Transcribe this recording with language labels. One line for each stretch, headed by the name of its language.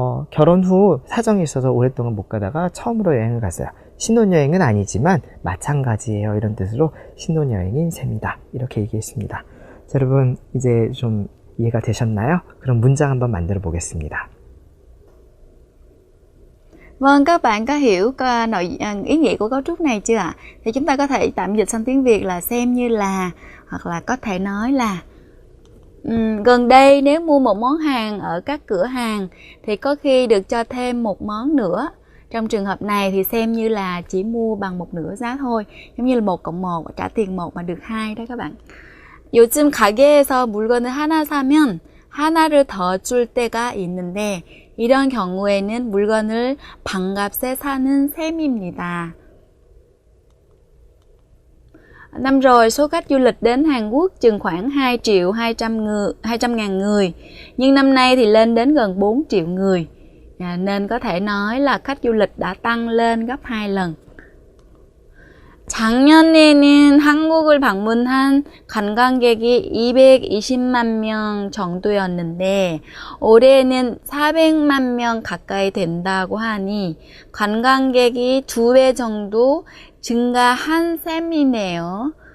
Korean: 결혼 후 사정이 있어서 오랫동안 못 가다가 처음으로 여행을 갔어요. 신혼여행은 아니지만 마찬가지예요. 이런 뜻으로 신혼여행인 셈이다. 이렇게 얘기했습니다. 자, 여러분 이제 좀 이해가 되셨나요? 그럼 문장 한번 만들어 보겠습니다.
Vietnamese: Vâng, các bạn có hiểu ý nghĩa của cấu trúc này chưa ạ? Thì chúng ta có thể tạm dịch sang tiếng Việt là xem như là, hoặc là có thể nói là gần đây nếu mua một món hàng ở các cửa hàng thì có khi được cho thêm một món nữa. Trong trường hợp này thì xem như là chỉ mua bằng một nửa giá thôi. giống như là 1 cộng 1, trả tiền 1 mà được 2 đó các bạn.
Korean: 요즘 가게에서 물건을 하나 사면 하나를 더 줄 때가 있는데 이런 경우에는 물건을 반값에 사는 셈입니다.
Vietnamese: Năm rồi số khách du lịch đến Hàn Quốc chừng khoảng 2.200.000 người, nhưng năm nay thì lên đến gần 4 triệu người. Nên có thể nói là khách du lịch đã tăng lên gấp 2 lần.
Korean: 작년에는 한국을 방문한 관광객이 220만 명 정도였는데 올해는 400만 명 가까이 된다고 하니 관광객이 2배 정도 증가한 셈이네요.